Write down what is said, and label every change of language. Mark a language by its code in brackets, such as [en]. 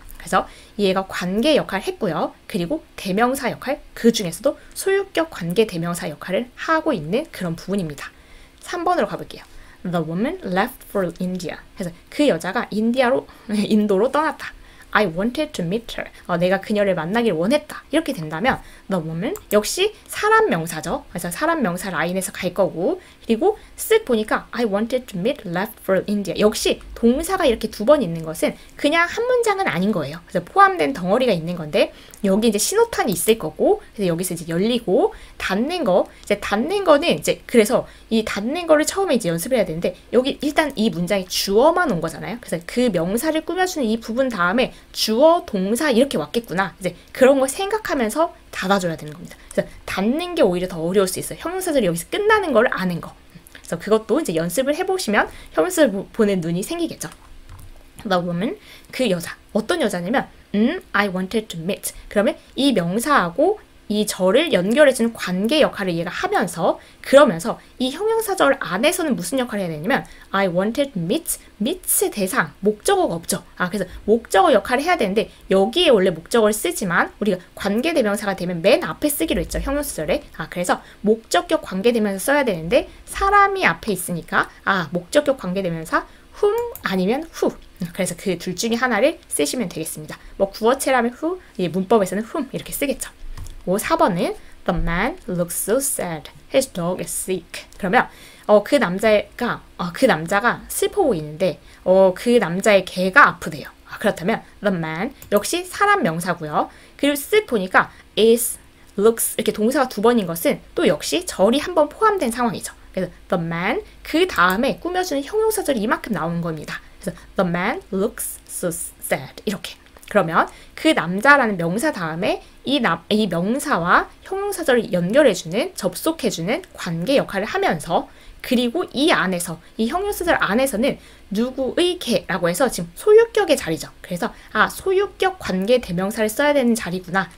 [ko] 그래서 얘가 관계 역할을 했고요. 그리고 대명사 역할 그 중에서도 소유격 관계 대명사 역할을 하고 있는 그런 부분입니다. 3번으로 가볼게요. [en] The woman left for India. [ko] 그래서 그 여자가 인도로 떠났다. [en] I wanted to meet her. [ko] 내가 그녀를 만나길 원했다. 이렇게 된다면 the woman 역시 사람 명사죠. 그래서 사람 명사 라인에서 갈 거고 그리고 쓱 보니까 [en] I wanted to meet left for India. [ko] 역시 동사가 이렇게 두 번 있는 것은 그냥 한 문장은 아닌 거예요. 그래서 포함된 덩어리가 있는 건데 여기 이제 신호탄이 있을 거고 그래서 여기서 이제 열리고 닫는 거 이제 닫는 거는 이제 그래서 이 닫는 거를 처음에 이제 연습을 해야 되는데 여기 일단 이 문장에 주어만 온 거잖아요. 그래서 그 명사를 꾸며주는 이 부분 다음에 주어 동사 이렇게 왔겠구나. 이제 그런 걸 생각하면서 닫아줘야 되는 겁니다. 그래서 닫는 게 오히려 더 어려울 수 있어요. 형용사절이 여기서 끝나는 걸 아는 거. 그래서 그것도 이제 연습을 해보시면 형용사를 보는 눈이 생기겠죠. [en] The woman, [ko] 그 여자. 어떤 여자냐면 [en] I wanted to meet. [ko] 그러면 이 명사하고 이 절을 연결해주는 관계 역할을 얘가 하면서 그러면서 이 형용사절 안에서는 무슨 역할을 해야 되냐면 [en] I wanted to meet, [ko] meet의 대상, 목적어가 없죠. 그래서 목적어 역할을 해야 되는데 여기에 원래 목적어를 쓰지만 우리가 관계대명사가 되면 맨 앞에 쓰기로 했죠. 형용사절에. 그래서 목적격 관계대명사 써야 되는데 사람이 앞에 있으니까 목적격 관계대명사 whom 아니면 who. 그래서 그 둘 중에 하나를 쓰시면 되겠습니다. 뭐 구어체라면 who, 문법에서는 whom 이렇게 쓰겠죠. 4번은 [en] The man looks so sad. His dog is sick. [ko] 그러면 그 남자가 슬퍼 보이는데 그 남자의 개가 아프대요. 그렇다면 the man 역시 사람 명사고요. 그리고 쓱 보니까 is, looks 이렇게 동사가 두 번인 것은 또 역시 절이 한 번 포함된 상황이죠. 그래서 the man 그 다음에 꾸며주는 형용사절이 이만큼 나오는 겁니다. 그래서 [en] the man looks so sad [ko] 이렇게. 그러면 그 남자라는 명사 다음에 이 명사와 형용사절을 연결해주는, 접속해주는 관계 역할을 하면서 그리고 이 안에서, 이 형용사절 안에서는 누구의 개라고 해서 지금 소유격의 자리죠. 그래서 소유격 관계 대명사를 써야 되는 자리구나.